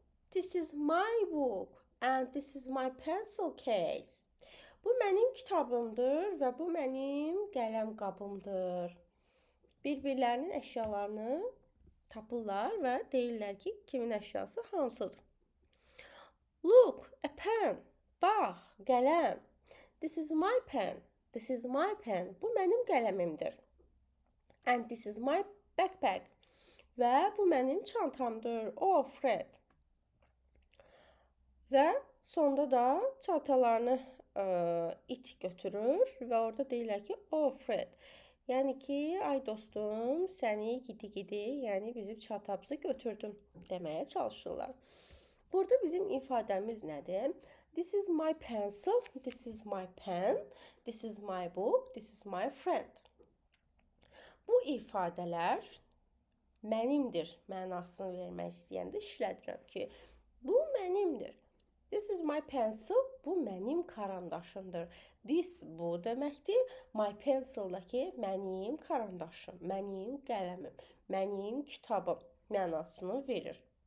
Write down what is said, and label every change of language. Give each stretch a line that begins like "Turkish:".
English: This is my book and this is my pencil case.
Azerbaijani: Bu mənim kitabımdır və bu mənim qələm qabımdır. Bir-birlərinin əşyalarını tapırlar və deyirlər ki, kimin əşyası hansıdır.
English: Look, a pen.
Azerbaijani: Bax, qələm.
English: This is my pen. This is my pen.
Azerbaijani: Bu mənim qələmimdir.
English: And this is my backpack.
Azerbaijani: Və bu mənim çantamdır.
English: Oh, Fred.
Azerbaijani: Və sonda da çantalarını it götürür və orada deyirlər ki,
English: oh, Fred.
Azerbaijani: Yəni ki, ay dostum, səni gidi-gidi, yəni bizim çantamızı götürdün deməyə çalışırlar. Burada bizim ifadəmiz nədir?
English: This is my pencil, this is my pen, this is my book, this is my friend.
Azerbaijani: Bu ifadələr mənimdir mənasını vermək istəyəndə işlədirəm ki, bu mənimdir.
English: This is my pencil,
Azerbaijani: bu mənim karandaşımdır. This bu deməkdir. My pencil-daki mənim karandaşım, mənim qələmim, mənim kitabım mənasını verir.